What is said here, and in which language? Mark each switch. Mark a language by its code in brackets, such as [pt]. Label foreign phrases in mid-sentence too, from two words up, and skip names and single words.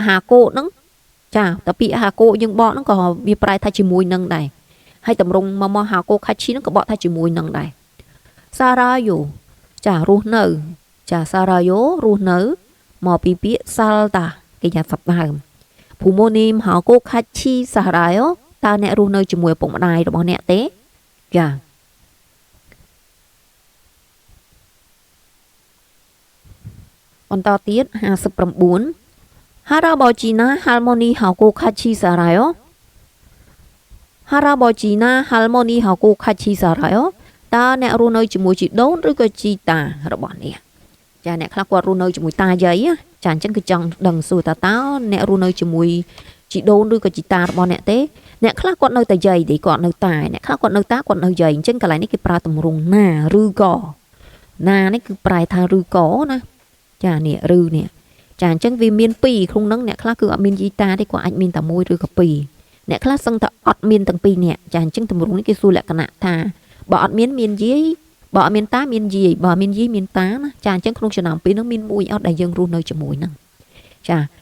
[km] ហាកូហ្នឹងចាតែពាក្យហាកូយើងបកហ្នឹងក៏វាប្រែថាជាមួយនឹងដែរហើយតម្រងមក [ko] 하고 같이 [km] ហ្នឹងក៏បកថាជាមួយនឹងដែរសារ៉ាយ៉ូចារស់នៅចាសារ៉ាយ៉ូរស់នៅមកពីពាក្យសាល់តាគេញ៉ាំសັບដើមភូមិនីម [ko] 하고 같이 살아요 [km] តើអ្នករស់នៅជាមួយឪពុកម្ដាយរបស់អ្នកទេចា បន្តទៀត59 [ko] 할아버지나 할머니하고 같이 살아요 할아버지나 할머니하고 같이 살아요 [km] តើអ្នករស់នៅជាមួយជីដូនឬក៏ជីតារបស់អ្នកចាអ្នកខ្លះគាត់រស់នៅជាមួយតាយាយចាអញ្ចឹងគឺចង់ ដឹងសួរតើអ្នករស់នៅជាមួយជីដូនឬក៏ជីតារបស់អ្នកទេអ្នកខ្លះគាត់នៅតែយាយទេគាត់នៅតែអ្នកខ្លះគាត់នៅតាគាត់ នៅយាយអញ្ចឹងកន្លែងនេះគេប្រើទម្រង់ណាឬក៏ណានេះគឺប្រែថាឬក៏ណាចានេះឬនេះចាអញ្ចឹងវាមាន2ក្នុងហ្នឹងអ្នកខ្លះគឺអត់មានយាយតាទេគាត់អាចមានតែមួយឬក៏2អ្នកខ្លះសឹងតែអត់មានទាំង2នាក់ចាអញ្ចឹងទម្រង់នេះគេសួរលក្ខណៈថាបើអត់មានយាយបើអត់មានតាមានយាយបើមានយាយមានតាណាចាអញ្ចឹងក្នុងចំណោម2ហ្នឹងមានមួយអត់ដែលយើងរស់នៅជាមួយហ្នឹងចា